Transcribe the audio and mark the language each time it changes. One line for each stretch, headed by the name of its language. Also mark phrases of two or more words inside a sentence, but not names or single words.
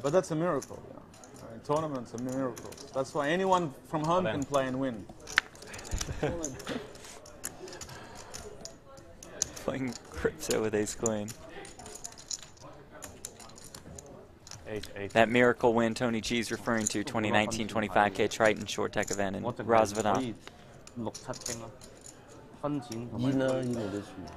English: But that's a miracle, you know. I mean, tournaments are miracles. That's why anyone from home can play and win. Playing crypto with ace queen. That miracle win Tony G is referring to, 2019 25K Triton short deck event in
Cantonese: 我淨係可
English: Rosvadon.
Cantonese: 以6、7傾咯，分錢同埋煙啦，煙冇得輸。